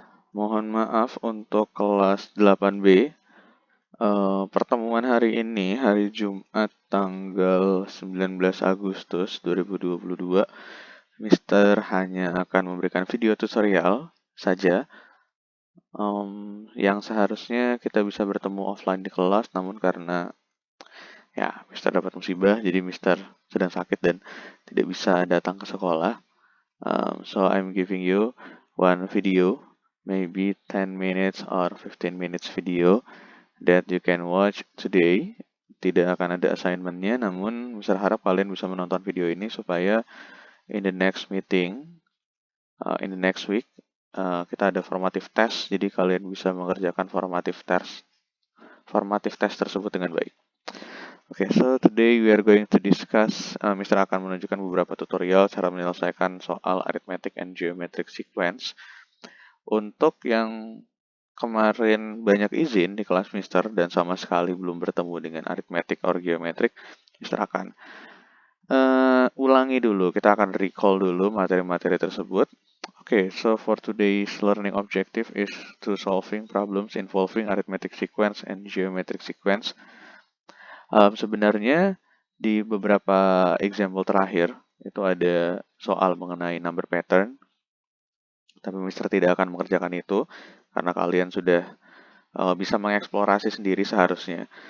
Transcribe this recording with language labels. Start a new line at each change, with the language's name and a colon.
Indonesian: Mohon maaf untuk kelas 8B. Pertemuan hari ini, hari Jumat tanggal 19 Agustus 2022, Mister hanya akan memberikan video tutorial saja. Yang seharusnya kita bisa bertemu offline di kelas, namun karena Mister dapat musibah, jadi Mister sedang sakit dan tidak bisa datang ke sekolah.
English: So I'm giving you one video, maybe 10 minutes or 15 minutes video that you can watch today.
Indonesian: Tidak akan ada assignment-nya, namun Mister harap kalian bisa menonton video ini supaya
English: in the next meeting, in the next week,
Indonesian: kita ada formative test, jadi kalian bisa mengerjakan formative test tersebut dengan baik.
English: Okay, so today we are going to discuss,
Indonesian: Mister akan menunjukkan beberapa tutorial cara menyelesaikan soal arithmetic and geometric sequence. Untuk yang kemarin banyak izin di kelas Mister dan sama sekali belum bertemu dengan arithmetic or geometric, Mister akan ulangi dulu, kita akan recall dulu materi-materi tersebut.
English: Okay, so for today's learning objective is to solving problems involving arithmetic sequence and geometric sequence.
Indonesian: Sebenarnya di beberapa example terakhir itu ada soal mengenai number pattern, tapi Mister tidak akan mengerjakan itu karena kalian sudah bisa mengeksplorasi sendiri seharusnya.